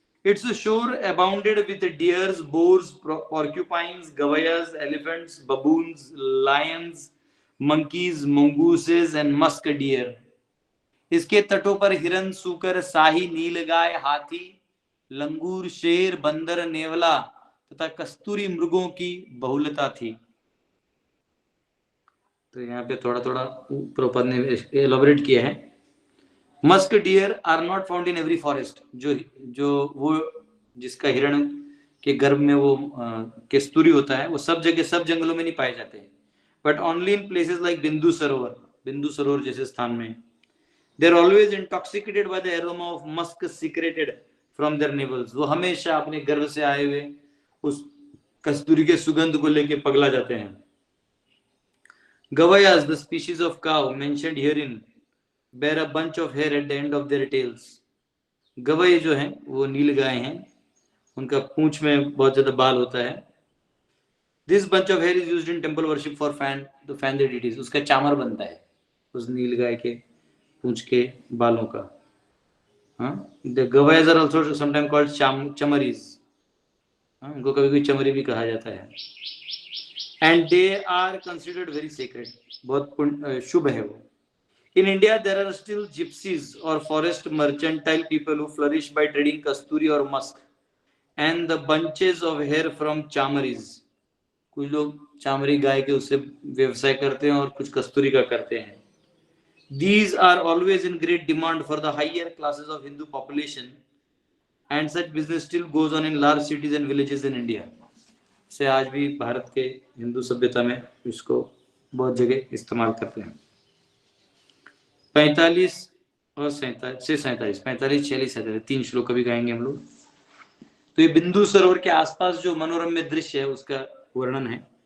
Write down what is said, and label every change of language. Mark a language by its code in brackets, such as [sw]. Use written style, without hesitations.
[en] Its shore abounded with deers, boars, porcupines, gavayas, elephants, baboons, lions, monkeys, mongooses and musk deer. [hi] इसके तटों पर हिरन, सूकर, शाही, नीलगाय, हाथी, लंगूर, शेर, बंदर, नेवला तथा कस्तूरी मृगों की बहुलता थी. तो यहाँ पे थोड़ा थोड़ा प्रॉपर ने एलॉबरेट किया है. [en] Musk deer are not found in every forest. [hi] जो वो जिसका हिरण के गर्भ में वो कस्तूरी होता है, वो सब जगह सब जंगलों में नहीं पाए जाते हैं, [en] but only in places like [hi] बिंदु सरोवर जैसे स्थान में. [en] They are always intoxicated by the aroma of musk secreted from their navels. [hi] वो हमेशा अपने गर्भ से आए हुए उस कस्तूरी के सुगंध को लेके पगला जाते हैं. [en] गवयास, the species of cow mentioned herein, bear a bunch of hair at the end of their tails. [hi] गवय जो हैं वो नील गाय हैं, उनका पूंछ में बहुत ज्यादा बाल होता है. [en] This bunch of hair is used in temple worship for fan the deities. [hi] उसका चामर बनता है उस नील गाय के पूंछ के बालों का. [en] हाँ, the गवयas are also sometimes called chamaris. [hi] हाँ, उनको कभी कभी चमरी भी कहा जाता है. [en] And they are considered very sacred. [hi] बहुत शुभ है वो. [en] In India, there are still gypsies or forest mercantile people who flourish by trading kasturi or musk and the bunches of hair from chamaris. [hi] कुछ लोग चामड़ी गाय के उससे व्यवसाय करते हैं और कुछ कस्तूरी का करते हैं. [en] These are always in great demand for the higher classes of Hindu population, and such business still goes on in large cities and villages in India. [hi] से आज भी भारत के हिंदू सभ्यता में इसको बहुत जगह इस्तेमाल करते हैं. 45 और 47, 45, 46, 47 तीन श्लोक कभी गाएंगे हम लोग. तो ये बिंदु सरोवर के आसपास जो मनोरम्य दृश्य है उसका वर्णन है.